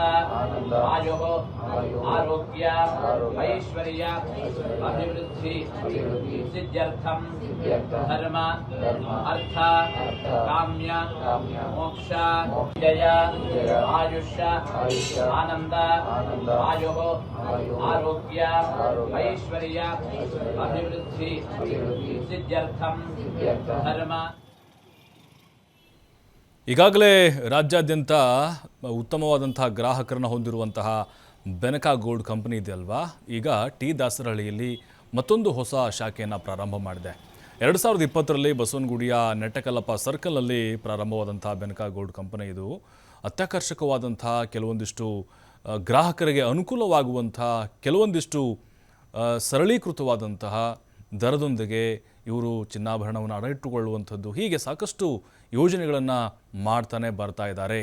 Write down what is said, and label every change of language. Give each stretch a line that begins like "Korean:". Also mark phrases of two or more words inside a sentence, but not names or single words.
Sanskrit: आयु आरोग्य ऐश्वर्य अभिवृद्धि सिद्ध्यर्थम धर्म अर्थ काम्य मोक्ष जय आयुष आनंद आयु आरोग्य ऐश्वर्य अभिवृद्धि सिद्ध्यर्थम धर्म.
Kannada: ಈಗಾಗಲೇ ರಾಜ್ಯಾದ್ಯಂತ ಉತ್ತಮವಾದಂತಹ ಗ್ರಾಹಕರನ್ನು ಹೊಂದಿರುವಂತಹ ಬೆನಕ ಗೋಲ್ಡ್ ಕಂಪನಿ ಇದೆ ಅಲ್ವಾ, ಈಗ ಟಿ ದಾಸರಹಳ್ಳಿಯಲ್ಲಿ ಮತ್ತೊಂದು ಹೊಸ ಶಾಖೆಯನ್ನು ಪ್ರಾರಂಭ ಮಾಡಿದೆ. 2020ರಲ್ಲಿ ಬಸವನಗುಡಿಯ ನೆಟ್ಟಕಲ್ಲಪ್ಪ ಸರ್ಕಲ್ನಲ್ಲಿ ಪ್ರಾರಂಭವಾದಂತಹ ಬೆನಕ ಗೋಲ್ಡ್ ಕಂಪನಿ ಇದು ಅತ್ಯಾಕರ್ಷಕವಾದಂಥ ಕೆಲವೊಂದಿಷ್ಟು ಗ್ರಾಹಕರಿಗೆ ಅನುಕೂಲವಾಗುವಂಥ ಕೆಲವೊಂದಿಷ್ಟು ಸರಳೀಕೃತವಾದಂತಹ ದರದೊಂದಿಗೆ ಇವರು ಚಿನ್ನಾಭರಣವನ್ನು ಅಡಯಿಟ್ಟುಕೊಳ್ಳುವಂಥದ್ದು, ಹೀಗೆ ಸಾಕಷ್ಟು ಯೋಜನೆಗಳನ್ನು ಮಾಡ್ತಾನೆ ಬರ್ತಾ ಇದ್ದಾರೆ.